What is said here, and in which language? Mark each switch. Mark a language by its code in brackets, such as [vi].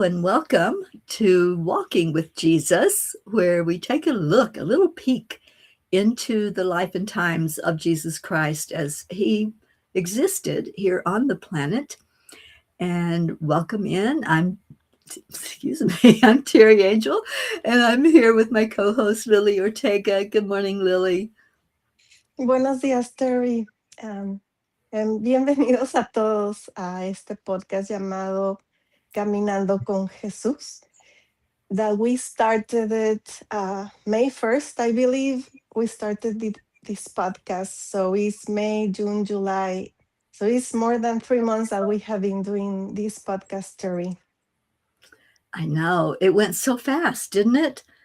[en] and welcome to Walking with Jesus, where we take a look, a little peek into the life and times of Jesus Christ as he existed here on the planet. And welcome in. Excuse me, I'm Teri Angel, and I'm here with my co host, Lily Ortega. Good morning, Lily. [es] Buenos días, Terry. Am, Bienvenidos a todos a este podcast llamado Caminando con Jesús. [en] That we started it May 1st, I believe. We started this podcast. So it's May, June, July. So it's more than 3 months that we have been doing this podcast, Terry. I know it went so fast, didn't it?